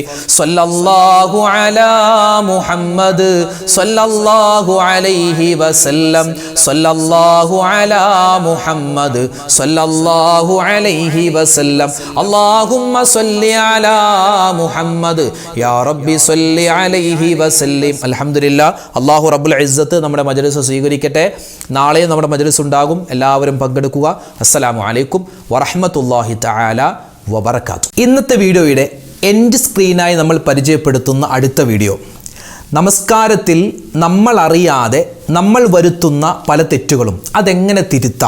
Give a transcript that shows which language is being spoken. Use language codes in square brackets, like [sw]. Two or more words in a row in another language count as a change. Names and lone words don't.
[ar] صلى الله على محمد صلى الله عليه وسلم. صلى الله على محمد صلى الله عليه وسلم. اللهم صل على محمد يا ربي صل عليه وسلم الحمد لله. الله رب العزة [ml] നമ്മുടെ മജ്‌ലിസ് സ്വീകരിക്കട്ടെ. നാളെ നമ്മുടെ മജ്‌ലിസ് ഉണ്ടാകും. എല്ലാവരും പങ്കെടുക്കുക. [ar] السلام عليكم ورحمة الله تعالى وبركاته. [ml] ഇന്നത്തെ വീഡിയോയുടെ [en] end screenaayi [ml] നമ്മൾ പരിചയപ്പെടുത്തുന്ന അടുത്ത വീഡിയോ, നമസ്കാരത്തിൽ നമ്മൾ അറിയാതെ നമ്മൾ വരുത്തുന്ന പല തെറ്റുകളും അതെങ്ങനെ തിരുത്താം.